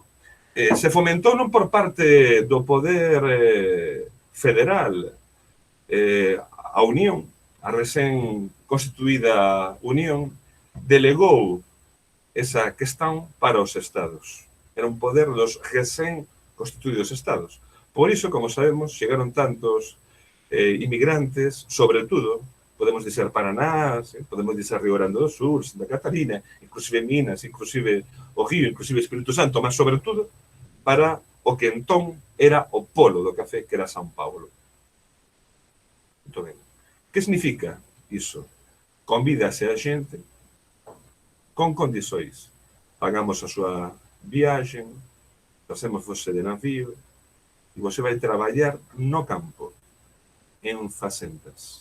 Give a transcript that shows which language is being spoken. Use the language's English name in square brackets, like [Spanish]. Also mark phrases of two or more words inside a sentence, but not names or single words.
[Galician] Se fomentou non por parte do poder federal, a Unión, a recén constituída Unión, delegou esa questão para os estados. Era un poder dos recén constituídos estados. Por iso, como sabemos, chegaron tantos inmigrantes, [Portuguese] sobre todo, podemos dizer Paraná, podemos dizer Río Grande do Sur, Santa Catarina, inclusive Minas, inclusive o Río, inclusive Espírito Santo, mas sobre todo para o que entón era o polo do café, que era São Paulo. [Galician] Muito ben. Que significa iso? Convídase a xente con condições. Pagamos a súa viaxen, facemos você de navio, e você vai traballar no campo, en facendas.